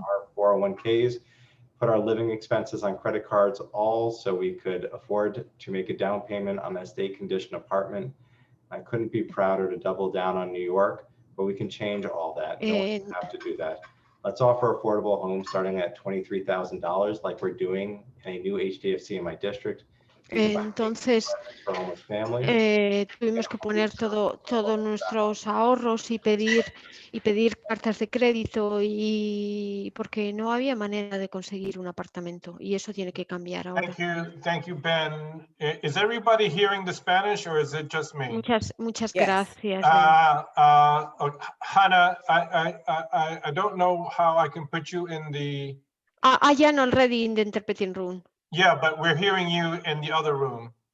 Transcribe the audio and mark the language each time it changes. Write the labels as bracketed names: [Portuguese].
[English] our 401ks, put our living expenses on credit cards, all so we could afford to make a down payment on that state condition apartment. I couldn't be prouder to double down on New York, but we can change all that. No one should have to do that. Let's offer affordable homes starting at $23,000 like we're doing in a new HDFC in my district. [Spanish] Entonces, [English] For homeless families. [Spanish] tuvimos que poner todos nuestros ahorros y pedir cartas de crédito y porque no había manera de conseguir un apartamento y eso tiene que cambiar ahora. [English] Thank you, Ben. Is everybody hearing the Spanish or is it just me? [Spanish] Muchas gracias. [English] Hannah, I don't know how I can put you in the. I am already in the interpreting room. Yeah, but we're hearing you in the other room.